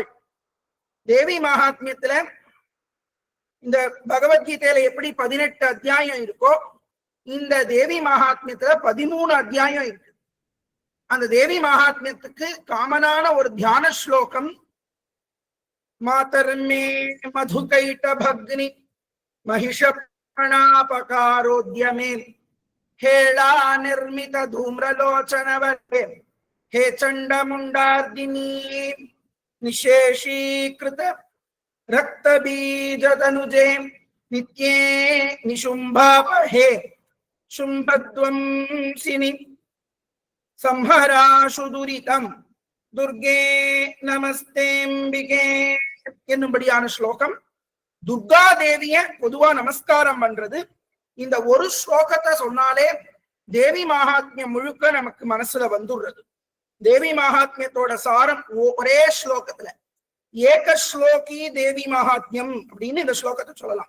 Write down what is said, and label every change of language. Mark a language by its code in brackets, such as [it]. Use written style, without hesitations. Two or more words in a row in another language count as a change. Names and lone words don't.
[ta] தேவி மகாத்மியத்துல இந்த பகவத்கீதையில எப்படி 18 அத்தியாயம் இருக்கோ, இந்த தேவி மகாத்மியத்துல 13 அத்தியாயம் இருக்கு. அந்த தேவி மகாத்மியத்துக்கு காமனான ஒரு தியான ஸ்லோகம் [sa] मातर्मे मधुकैट भग्नि महिष प्रणापकारोद्यमे हेला निर्मित धूम्रलोचनवते हे चंडमुंडार्दिनी निशेषीकृत रक्तबीजतनुजे नित्ये निशुंभापहे शुंभध्वंसिनी संहराशु दुरितं दुर्गे நமஸ்தேம்பிகே [ta] என்னும்படியான ஸ்லோகம். துர்கா தேவிய பொதுவா நமஸ்காரம் பண்றது. இந்த ஒரு ஸ்லோகத்தை சொன்னாலே தேவி மகாத்மியம் முழுக்க நமக்கு மனசுல வந்துடுறது. தேவி மகாத்மியத்தோட சாரம் ஒரே ஸ்லோகத்துல ஏக ஸ்லோகி தேவி மகாத்மியம் அப்படின்னு இந்த ஸ்லோகத்தை சொல்லலாம்.